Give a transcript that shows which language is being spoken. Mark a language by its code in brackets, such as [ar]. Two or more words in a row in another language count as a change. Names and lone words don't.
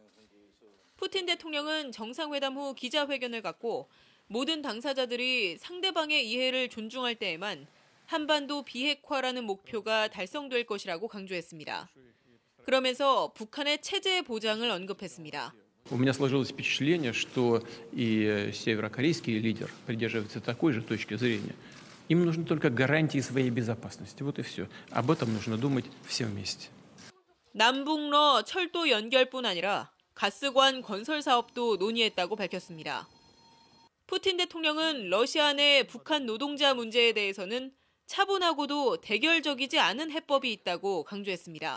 [ko] 푸틴 대통령은 정상회담 후 기자회견을 갖고 모든 당사자들이 상대방의 이해를 존중할 때에만 한반도 비핵화라는 목표가 달성될 것이라고 강조했습니다. 그러면서 북한의 체제 보장을 언급했습니다. [ru] У меня сложилось впечатление, что и северокорейский лидер придерживается такой же точки зрения. Им нужны только гарантии своей безопасности. Вот и все. Об этом нужно думать все вместе. [ko] 남북러 철도 연결뿐 아니라 가스관 건설 사업도 논의했다고 밝혔습니다. 푸틴 대통령은 러시아 내 북한 노동자 문제에 대해서는 차분하고도 대결적이지 않은 해법이 있다고 강조했습니다.